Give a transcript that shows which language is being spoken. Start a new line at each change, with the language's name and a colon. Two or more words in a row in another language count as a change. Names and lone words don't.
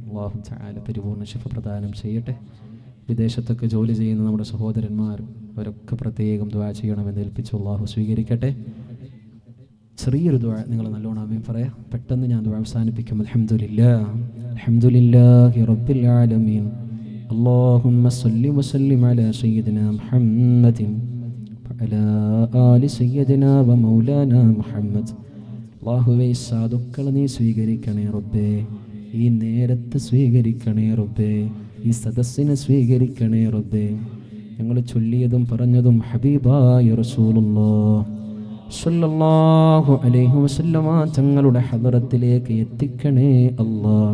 Malayalam: അള്ളാഹു തആല പരിപൂർണ്ണ ശിഫ പ്രദാനം ചെയ്യട്ടെ. വിദേശത്തൊക്കെ ജോലി ചെയ്യുന്ന നമ്മുടെ സഹോദരന്മാർ അവരൊക്കെ പ്രത്യേകം ദുആ ചെയ്യണമെന്ന് ഏൽപ്പിച്ചു. അള്ളാഹു സ്വീകരിക്കട്ടെ. ചെറിയൊരു ദുആ നിങ്ങൾ നല്ലോണം ആമീൻ പറയാം. പെട്ടെന്ന് ഞാൻ ദുആ അവസാനിപ്പിക്കും.
Arabic: الحمد لله رب العالمين. اللهم صل وسلم على سيدنا محمد وعلى آل سيدنا ومولانا محمد.
Malayalam: അല്ലാഹുവേ സാധുക്കളെ നീ സ്വീകരിക്കണേ റബ്ബേ, ഈ നേരത്തെ സ്വീകരിക്കണേ റബ്ബേ, ഈ സദസ്സിനെ സ്വീകരിക്കണേ റബ്ബേ. ഞങ്ങൾ ചൊല്ലിയതും പറഞ്ഞതും ഹബീബായ
Arabic: رسول الله صلى الله عليه وسلم
Malayalam: തങ്ങളുടെ ഹദറത്തിലേക്ക് എത്തിക്കണേ അല്ലാഹ്.